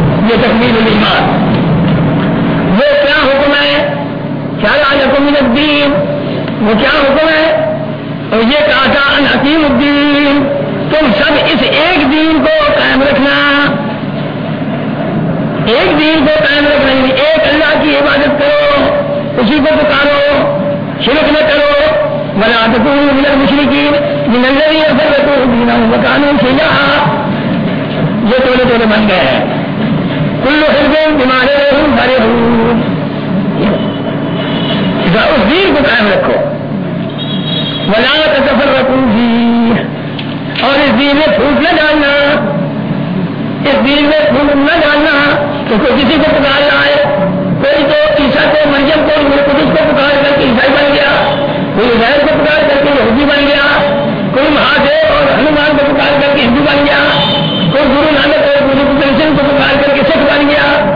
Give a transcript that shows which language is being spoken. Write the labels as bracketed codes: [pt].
[ur] یہ تکمیل ایمان وہ کیا حکم ہے کیا حکم الدین وہ کیا حکم ہے اور یہ کہا تھا ان عقیم الدین تم سب اس ایک دین کو قائم رکھنا ایک دین کو قائم رکھنا ایک اللہ کی عبادت کرو اسی کو پکارو شرک نہ [ar] تكونوا من المشركين من الذين فرقوا دينهم وكانوا شيعا. [ur] یہ تولے تولے بن گئے ہیں [ar] کل حزب بما لديهم فرحون. [ur] اذا اس دین کو قائم رکھو [ar] ولا تتفرقوا فيه, [ur] اور اس دین میں پھوٹ نہ ڈالنا, اس دین میں پھوٹ نہ ڈالنا تو کوئی کسی کو پکار نہ آئے, کوئی تو عیسیٰ کو مریم کو میرے قدس کو پکار کر کے عیسائی بن گیا, کوئی عزیر کو پکار کر کے یہودی بن گیا, کوئی مہادیو اور ہنومان کو پکار کر کے ہندو بن گیا, کوئی گرو نانک اور گرو گوبند سنگھ کو پکار کر کے سکھ بن گیا,